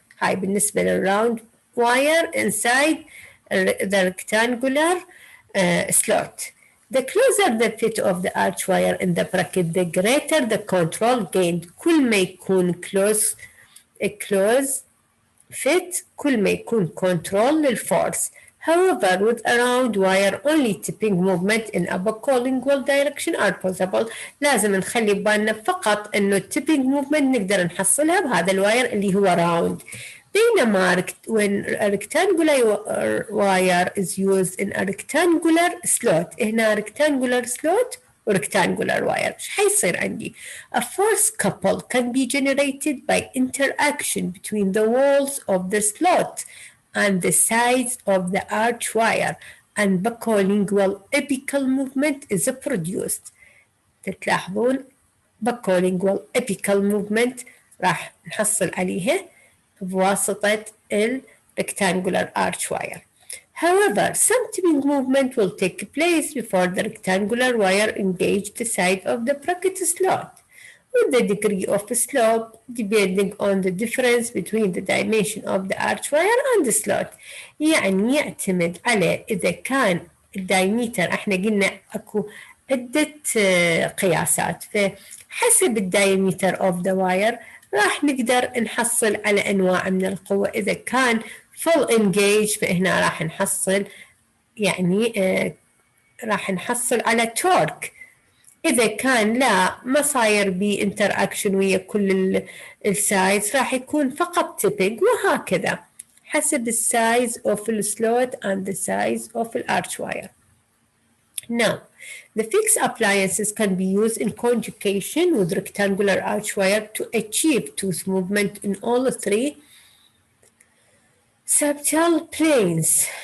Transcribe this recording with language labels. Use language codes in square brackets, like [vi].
[ar] هاي بالنسبة [en] للround wire inside the rectangular slot. The closer the fit of the arch wire in the bracket, the greater the control gained. [ar] كل ما يكون [en] close fit [ar] كل ما يكون control للforce. [en] However, with a round wire, only tipping movement in a bilingual direction are possible. [ar] لازم نخلي بالنا فقط إنه [en] tipping movement [ar] نقدر نحصلها بهذا الواير اللي هو round. بينما [en] when a rectangular wire is used in a rectangular slot، [ar] هنا [en] rectangular slot و rectangular wire، [ar] إيش حيصير عندي؟ [en] A force couple can be generated by interaction between the walls of the slot and the sides of the arch wire, and bilingual apical movement is produced. [ar] تلاحظون [en] bilingual apical movement [ar] راح نحصل عليها بواسطة [en] rectangular arch wire. However, some tipping movement will take place before the rectangular wire engage the side of the bracket slot, with the degree of slope depending on the difference between the dimension of the arch wire and the slot. [ar] يعني يعتمد على إذا كان الدايمتر، احنا قلنا اكو عدة قياسات، فحسب الدايمتر [en] of the wire [ar] راح نقدر نحصل على أنواع من القوة. إذا كان [en] full engage [ar] فهنا راح نحصل يعني راح نحصل على torque. إذا كان لا ما صاير بي interaction ويا كل السايدز راح يكون فقط tipping، وهكذا. حسب السايز [en] of the slot and the size of the arch wire. Now, the fixed appliances can be used in conjugation with rectangular arch wire to achieve tooth movement in all three septal planes.